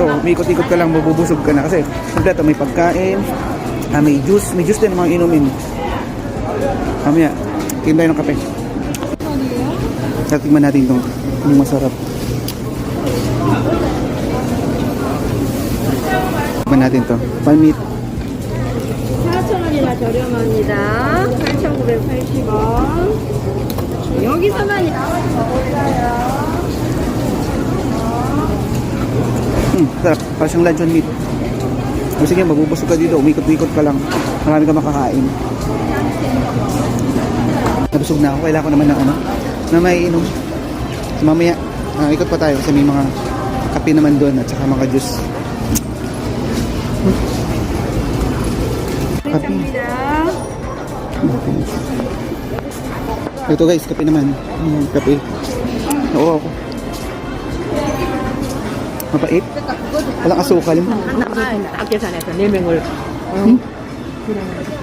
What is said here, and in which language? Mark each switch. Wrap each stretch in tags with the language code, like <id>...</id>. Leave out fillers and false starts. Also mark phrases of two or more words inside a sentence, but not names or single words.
<tl>May ikot-ikot ka lang, mabubusog ka na. Kasi kompleto, may pagkain, may juice din mga inumin. Mamaya, tingin tayo ng kape. Tingnan natin ito, kung masarap. Tingnan natin ito, palmit.</tl> <ko>4,000원이나 저렴합니다. 8,980원. 여기서만 나와서 먹을까요?</ko> <tl>Sarap, parang siyang</tl> <en>luncheon meat.</en> <tl>Sige, mabubusog ka dito, umikot-ikot ka lang. Marami ka makakain. Nabusog na ako, kailangan ko naman ng na may inom. So, mamaya, ikot pa tayo kasi may mga kape naman doon at saka mga juice. Kape. Ito guys, kape naman. Kape. Oo ako. Mapait? Walang asukal.</tl> <ko>아껴서 내서 4명을</ko>